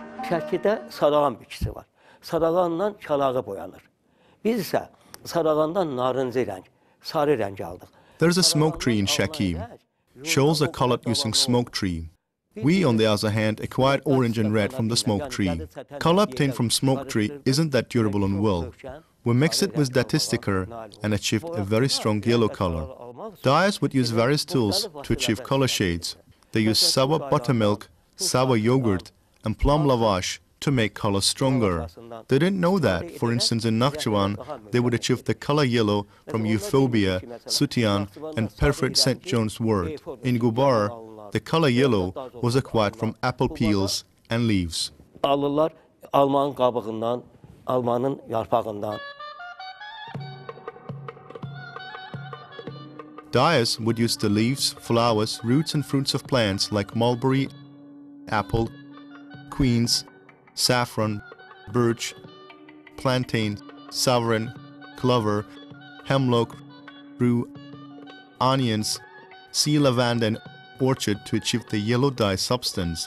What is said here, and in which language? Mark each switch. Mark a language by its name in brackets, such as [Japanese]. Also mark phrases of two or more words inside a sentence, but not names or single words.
[Azerbaijani] Şəkidə sadağan bitkisi var. Sadağanla çalağı boyanır. Biz isə sadağandan narıncı rəng, sarı rəng aldıq. [English] There's a smoke tree in Shaki. Shoals are colored using smoke tree. We, on the other hand, acquired orange and red from the smoke tree. Color obtained from smoke tree isn't that durable on wool. We mixed it with Datistica and achieved a very strong yellow color. Dyers would use various tools to achieve color shades. They used sour buttermilk, sour yogurt, and plum lavash to make color stronger. They didn't know that, for instance, in Nakhchivan, they would achieve the color yellow from euphobia, sutian, and perforated St. John's wort. In Gubar, the color yellow was acquired from apple peels and leaves. [Azerbaijani] Alırlar almanın qabığından, almanın yarpağından. [English] Dyers would use the leaves, flowers, roots and fruits of plants like mulberry, apple, quince, saffron, birch, plantain, savourin, clover, hemlock, rue, onions, sea lavender and orchard to achieve the yellow dye substance.